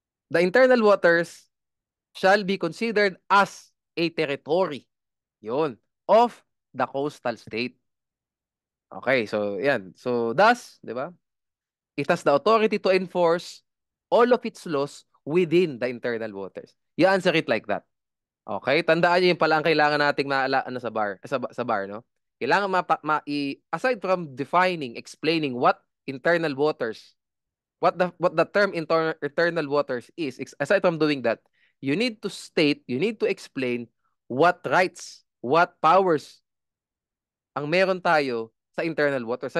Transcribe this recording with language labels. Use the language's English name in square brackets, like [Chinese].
[English] The internal waters shall be considered as a territory. Yun. Of the coastal state. Okay, so yan. So thus, di ba? It has the authority to enforce all of its laws within the internal waters. You answer it like that. Okay? [Filipino] Tandaan niyo yung pala ang kailangan nating maala ano sa bar, no? [English] Kailangan aside from defining, explaining what internal waters, what the term internal waters is, aside from doing that, you need to explain what rights, what powers [Filipino] ang meron tayo [English] sa internal waters.